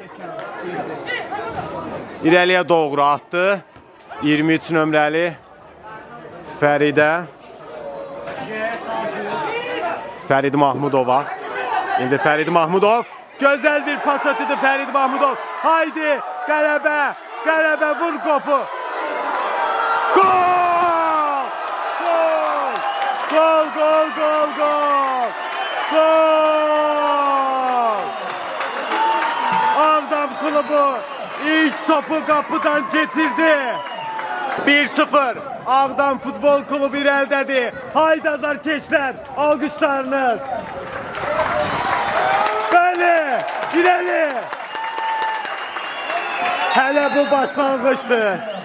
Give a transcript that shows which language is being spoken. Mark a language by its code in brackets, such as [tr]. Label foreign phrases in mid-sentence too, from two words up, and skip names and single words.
[az] İrəliyə doğru atdı. 23 nömrəli Fərid Mahmudova. İndi Fərid Mahmudov. Gözəl bir pas ötürdü Fərid Mahmudov. Haydi qələbə, qələbə, vur qopu. Gol! Gol! Gol, gol, gol, gol! Gol! Kulubu ilk topu kapıdan getirdi. 1-0 Ağdam Futbol Klubu irəldədir. Haydi azarkeşlər, alqışlarınız. Bəli, irəli. Hələ bu başlanğıçdır.